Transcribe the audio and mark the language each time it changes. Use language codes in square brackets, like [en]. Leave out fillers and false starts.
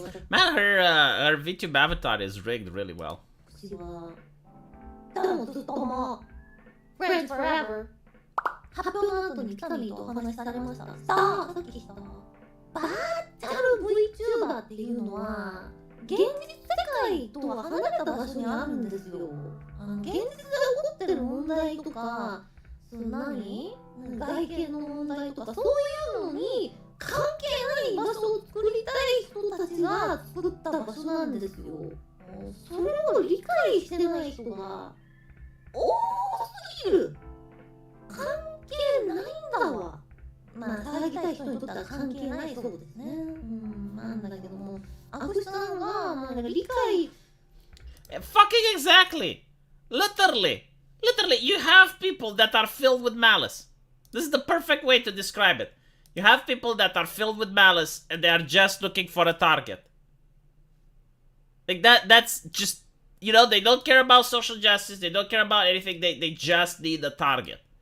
[en] Man, her VTube avatar is rigged really well. Friends forever. [ja] 発表の後にピカミーとお話しされました。さあ、さっきしたバーチャル VTuber っていうのは現実世界とは離れた場所にあるんですよ。現実で起こってる問題とか、外見の問題とかそういうのに関係ない場所を作りたい人たちが作った場所なんですよ。それを理解してない人が多すぎる。関係ないんだわ。まあ騒ぎたい人にとっては関係ないそうですね。なんだけども、アクシさんがなんか理解 [en] Fucking exactly. Literally, you have people that are filled with malice. This is the perfect way to describe it. You have people that are filled with malice and they are just looking for a target. Like that's just, you know, they don't care about social justice, they don't care about anything, they just need a target.